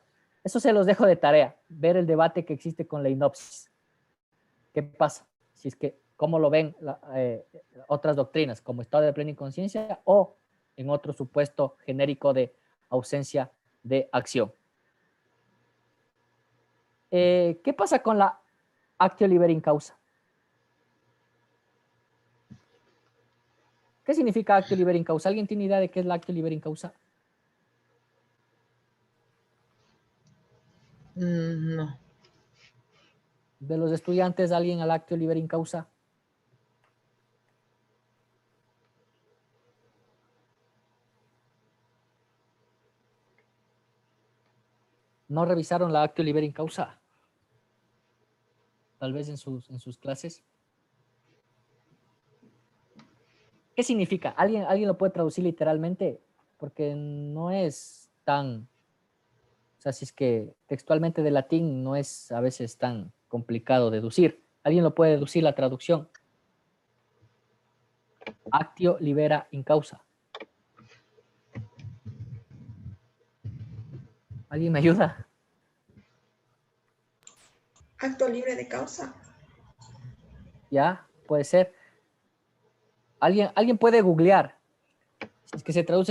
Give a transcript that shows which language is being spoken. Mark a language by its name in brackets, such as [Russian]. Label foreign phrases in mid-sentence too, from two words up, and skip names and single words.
[Spanish] Eso se los dejo de tarea, ver el debate que existe con la hipnosis. ¿Qué pasa? Si es que, ¿cómo lo ven otras doctrinas, como estado de plena inconsciencia o en otro supuesto genérico de ausencia de acción? ¿Qué pasa con la [Latin] actio liberi in causa? [Spanish] ¿Qué significa [Latin] actio liberi in causa? [Spanish] ¿Alguien tiene idea de qué es la [Latin] actio liberi in causa? [Spanish] No. De los estudiantes, ¿alguien al [Latin] actio liberi in causa? [Spanish] ¿No revisaron la [Latin] actio liberi in causa? [Spanish] Tal vez en sus clases. ¿Qué significa? ¿Alguien lo puede traducir literalmente? Porque no es tan... O sea, si es que textualmente de latín no es a veces tan complicado deducir. ¿Alguien lo puede deducir la traducción? [Latin] Actio libera in causa. [Spanish] ¿Alguien me ayuda? Acto libre de causa. Ya, puede ser. ¿Alguien puede googlear? Si es que se traduce